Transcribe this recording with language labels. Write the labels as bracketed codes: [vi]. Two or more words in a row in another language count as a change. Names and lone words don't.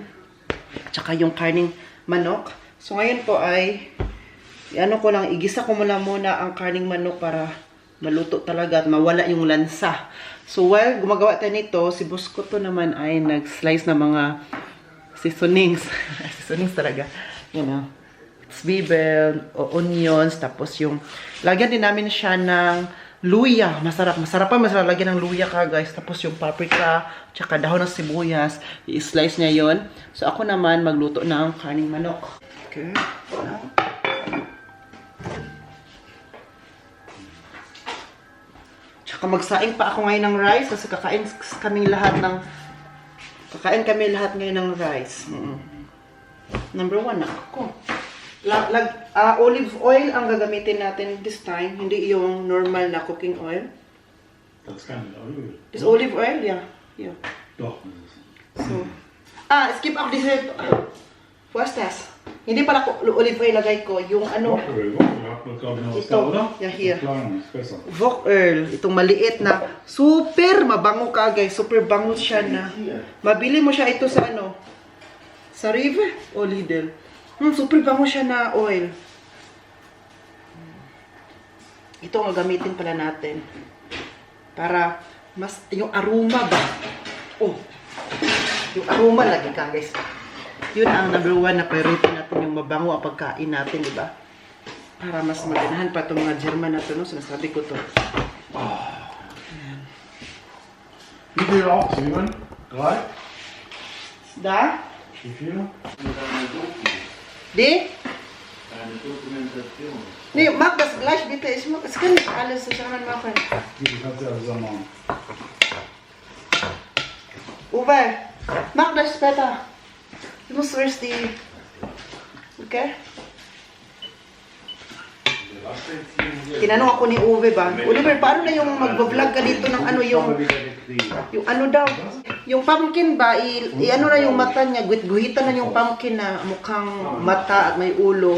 [tl] Tsaka yung karning manok. So ngayon po ay ko lang, igisa ko muna ang karning manok para maluto talaga at mawala yung lansa. So while gumagawa tayo nito, si boss ko to naman ay nag-slice ng mga seasonings. Seasonings talaga. [en] You know. [de] Zwiebel, onions, [tl] tapos yung lagyan din namin siya ng luya. Masarap lagyan ng luya ka guys. Tapos yung paprika, tsaka dahon ng sibuyas, i-slice niya yon. So ako naman magluto ng karning manok. Okay. Tsaka magsaing pa ako ngayon ng rice kasi kakain kami lahat ngayon ng rice. Number 1 na ako. [en] Olive oil [tl] ang gagamitin natin [en] this time, [tl] hindi yung normal na [en] cooking oil. [de] Das kann ich auch. [en] Is olive oil? Yeah. [de] Doch. So, skip ako diese. Was das? [tl] Hindi pala [en] olive oil [tl] lagay ko, yung ano. [de] Wok-Öl hat man glaube ich noch [tl] Ito, [de] da, oder? ja, hier. Klein, ist besser. [en] Wok oil, [tl] itong maliit na super mabango ka guys, super bango siya na. Mabili mo siya ito sa ano? Sa River o Lidl. Super bango siya na oil. Ito ang gagamitin pala natin. Para mas, yung aroma ba? Oh, yung aroma lagi ka guys. Yun ang number 1 na priority natin, yung mabango ang pagkain natin, di ba? Para mas maganahan pa itong mga German na ito, no? Sinasabi ko to. Ayan. [de] Wie viel auch? 7? 3? Da? Wie viel? Di? Eine Dokumentation. Nee, mach das gleich bitte. Es kann nicht alles zusammen machen. Wie viel kannst du ja zusammen machen? Uwe, mach das später. Du musst [en] first [de] die... [en] Okay? [tl] Tinanong ako ni Uwe ba? Oliver, paano na yung mag-vlog ka dito ng ano yung ano daw? Yung pumpkin ba, i-ano na yung mata niya, guhitan na yung pumpkin na mukhang mata at may ulo.